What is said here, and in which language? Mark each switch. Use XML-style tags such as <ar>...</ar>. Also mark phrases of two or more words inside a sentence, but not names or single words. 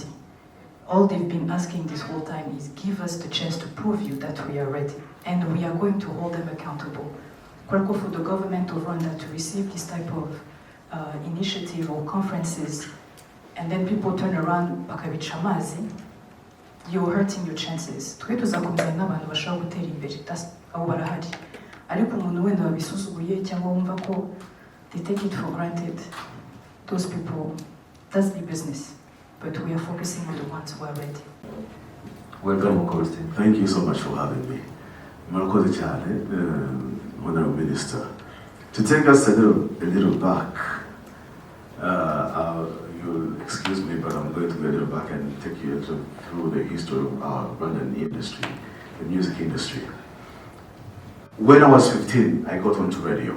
<en>All they've been asking this whole time is give us the chance to prove you that we are ready, and we are going to hold them accountable. For the government of Rwanda to receive this type of initiative or conferences, and then people turn around bakabichamazi, you're hurting your chances.</en> <rw>Twe tuzakomeza n'abantu bashaka gutera imbere, abo barahari. Ariko umuntu wenda babisuzuguye cyangwa wumva ko</rw> <en>they take it for granted, those people, that's the business. But we are focusing on the ones who are ready. Welcome, Austin. Thank you so much for having me.</en> <rw>Murakoze cyane,</rw> <en>Honorable Minister. To take us a little back, you'll excuse me, but I'm going to go a little back and take you through the history of our Rwandan industry, the music industry. When I was 15, I got onto radio.</en>